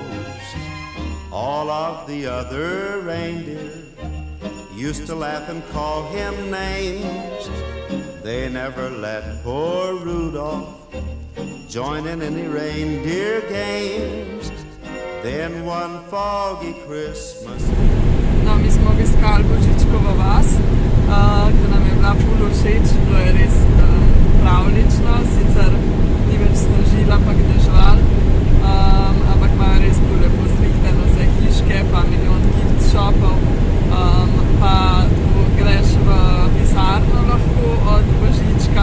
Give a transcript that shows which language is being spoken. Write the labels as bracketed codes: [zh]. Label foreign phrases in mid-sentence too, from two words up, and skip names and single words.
[en] All of the other reindeer used to laugh and call him names. They never let poor Rudolph join in any reindeer games. Then one foggy Christmas. [sl] No, mi smo obiskali Božičkovo vas, ki nam je bila ful všeč, bilo je res pravlično, sicer ni več snežila, pa deževal, ampak imajo res ful lepo zrihtano vse hiške, pa milijon [en] gift shopov, [sl] pa tako greš v pisarno lahko od Božička